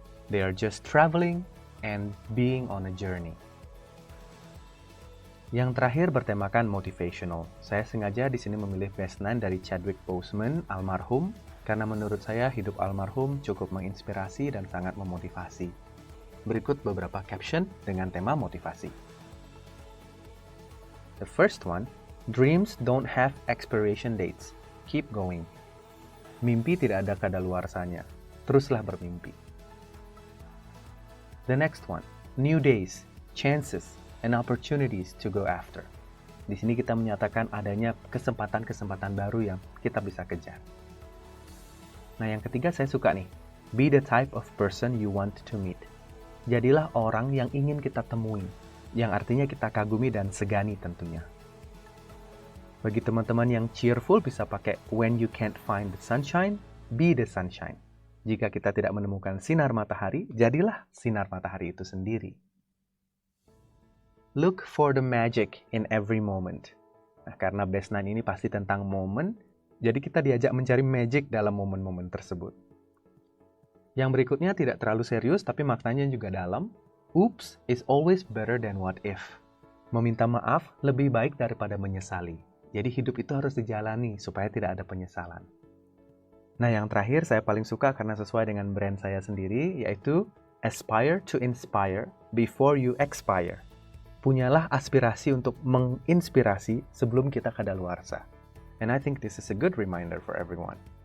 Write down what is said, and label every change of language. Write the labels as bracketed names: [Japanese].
[English] They are just traveling and being on a journey. [Indonesian] Yang terakhir bertemakan motivational. Saya sengaja di sini memilih Best Nine dari Chadwick Boseman, almarhum, karena menurut saya hidup almarhum cukup menginspirasi dan sangat memotivasi. Berikut beberapa caption dengan tema motivasi. [English] The first one, dreams don't have expiration dates. Keep going. [Indonesian] Mimpi tidak ada kadaluarsanya. Teruslah bermimpi. [English] The next one, new days, chances, and opportunities to go after. [Indonesian] Di sini kita menyatakan adanya kesempatan-kesempatan baru yang kita bisa kejar. Nah, yang ketiga saya suka nih. [English] Be the type of person you want to meet. [Indonesian] Jadilah orang yang ingin kita temui, yang artinya kita kagumi dan segani tentunya. Bagi teman-teman yang cheerful bisa pakai when you can't find the sunshine, be the sunshine. Jika kita tidak menemukan sinar matahari, jadilah sinar matahari itu sendiri. [English] Look for the magic in every moment. [Indonesian] Nah, karena Best Nine ini pasti tentang momen, jadi kita diajak mencari magic dalam momen-momen tersebut. Yang berikutnya tidak terlalu serius, tapi maknanya juga dalam. [English] Oops is always better than what if. [Indonesian] Meminta maaf lebih baik daripada menyesali. Jadi hidup itu harus dijalani supaya tidak ada penyesalan. Nah, yang terakhir saya paling suka karena sesuai dengan brand saya sendiri, yaitu aspire to inspire before you expire. Punyalah aspirasi untuk menginspirasi sebelum kita kadaluarsa. [English] And I think this is a good reminder for everyone.